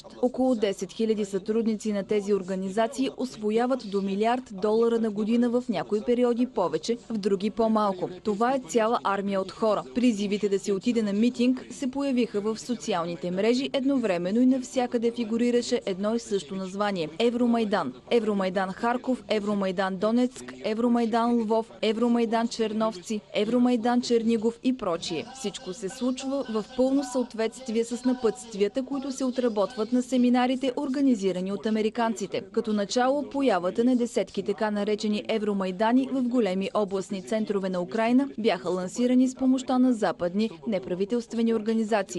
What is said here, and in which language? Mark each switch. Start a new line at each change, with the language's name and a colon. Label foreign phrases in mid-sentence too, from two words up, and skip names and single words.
Bulgarian: Около 10 000 сътрудници на тези организации освояват до $1 милиард на година, в някои периоди повече, в други по-малко. Това е цяла армия от хора. Призивите да се отиде на митинг се появиха в социалните мрежи едновременно и навсякъде фигурираше едно и също название – Евромайдан. Евромайдан Харков, Евромайдан Донецк, Евромайдан Лвов, Евромайдан Черновци, Евромайдан Чернигов и прочие. Всичко се случва в пълно съответствие с напътствията, които се отработват на семинарите, организирани от американците. Като начало появата на десетки така наречени евромайдани в големи областни центрове на Украйна бяха лансирани с помощта на западни неправителствени организации.